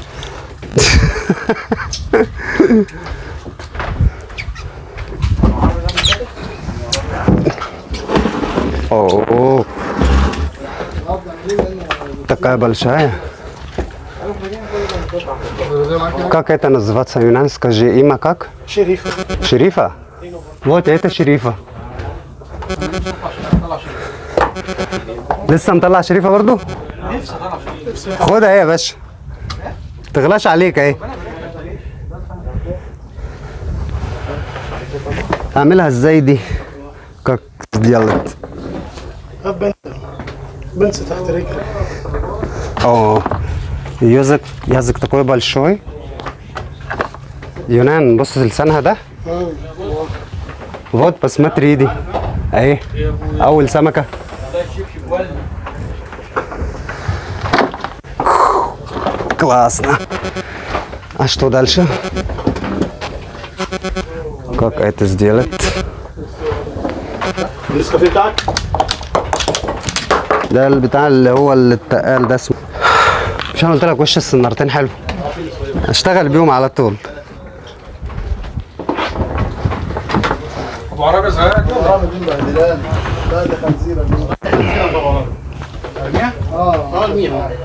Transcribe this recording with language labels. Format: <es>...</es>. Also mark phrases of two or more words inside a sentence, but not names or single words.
<ru>اوه такая большая. Как это называется, Юнан? Скажи имя как? Шерифа. Шерифа? Вот это шерифа.</ru> <ar>لسه مطلع شريفه برضو؟ خدها اهي يا باشا. تغلاش عليك اهي. اعملها ازاي دي؟</ar> <ru>как сделать.</ru> <ar>بنسى تحت رجلي.</ar> <ru>О, язык такой большой.</ru> <ar>يونان بص لسانها ده.</ar> <ru>Вот посмотри</ru> <ar>دي اهي اول سمكة.</ar> <ru>Классно. А что дальше? Как это сделать?</ru> <ar>ده البتاع اللي هو التقال ده اسمه. مش انا قلت لك وش السنارتين حلو؟ اشتغل بيهم على طول. ابو عربي صغير لا ده خنزيره دي ارميها؟ ارميها.</ar>